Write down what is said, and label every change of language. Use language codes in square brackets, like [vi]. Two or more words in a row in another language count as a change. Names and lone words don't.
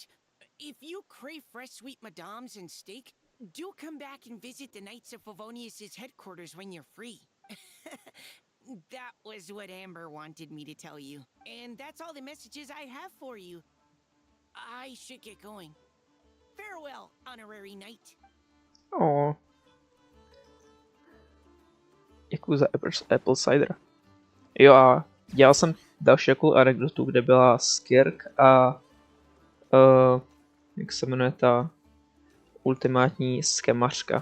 [en] If you crave fresh sweet madams and steak, do come back and visit the Knights of Favonius' headquarters when you're free. That was what Amber wanted me to tell you. And that's all the messages I have for you. I should get going. Farewell, honorary knight. [cs] O. Děkuji za [en] apple cider. [cs] Jo a dělal jsem další takovou anekdotu, kde byla Skirk a jak se jmenuje ta ultimátní skemařka.